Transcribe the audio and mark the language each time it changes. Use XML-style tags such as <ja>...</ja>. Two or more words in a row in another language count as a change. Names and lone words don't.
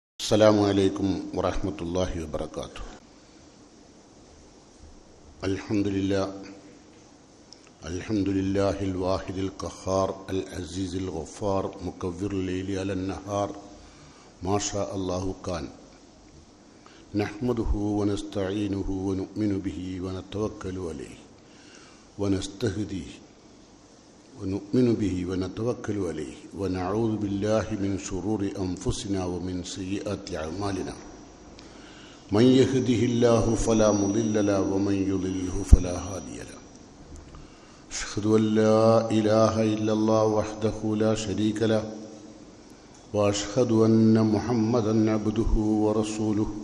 <ar>السلام عليكم ورحمة الله وبركاته الحمد لله الواحد القهار العزيز الغفار مكور الليل على النهار ما شاء الله كان. نحمده ونستعينه ونؤمن به ونتوكل عليه ونستهديه ونؤمن به ونتوكل عليه ونعوذ بالله من شرور أنفسنا ومن سيئات أعمالنا من يهده الله فلا مضل له ومن يضلله فلا هادي له. أشهد أن لا إله إلا الله وحده لا شريك له وأشهد أن محمدا عبده ورسوله.</ar>